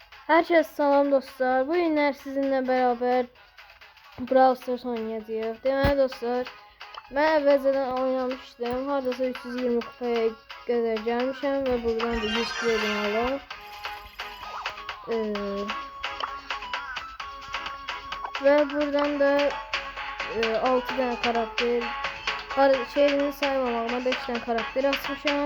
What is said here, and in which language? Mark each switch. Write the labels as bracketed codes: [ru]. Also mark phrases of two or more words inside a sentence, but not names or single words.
[tr] Herkese selam dostlar. Bu günler sizinle beraber Brawl Stars oynayacağız. [az] Deməli dostlar, mən əvvəlcədən oynamışdım. Hardasa 320 kupaya qədər gəlmişəm və buradan da 100 kupa aldım. Və buradan da 6 tane karakter, şeyini saymamağıma 5 tane karakter açmışam.